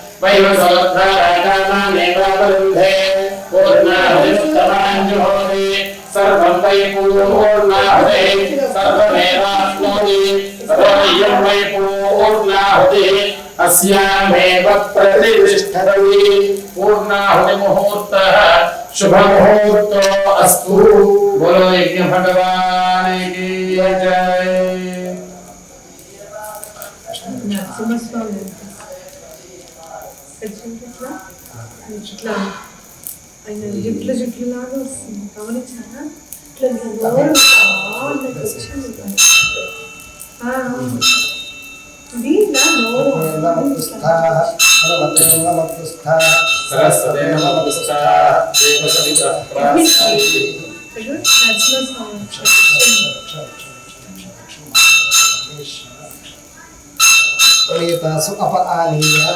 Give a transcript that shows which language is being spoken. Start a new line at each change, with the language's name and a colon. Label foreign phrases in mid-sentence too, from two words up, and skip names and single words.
Sanskrit: वैवसोद्धाराकामामेवावरुन्धे पूर्णाहुतिमुत्तमाञ्जुहोति सर्वं वै पूर्णाहुतिः सर्वमेवाप्नोति सर्वं वै पूर्णाहुतिः अस्यामेव प्रतिष्ठति पूर्णाहुतिमुहूर्तः शुभमुहूर्तो अस्तु।
Hindi: बोलो यज्ञ भगवान की जय।
Telugu: ఆయన జుట్లు లాగా వస్తుంది గమనించారా ఇట్లా ఇది నా నోరు
Sanskrit: प्रणीतासु अपआनीय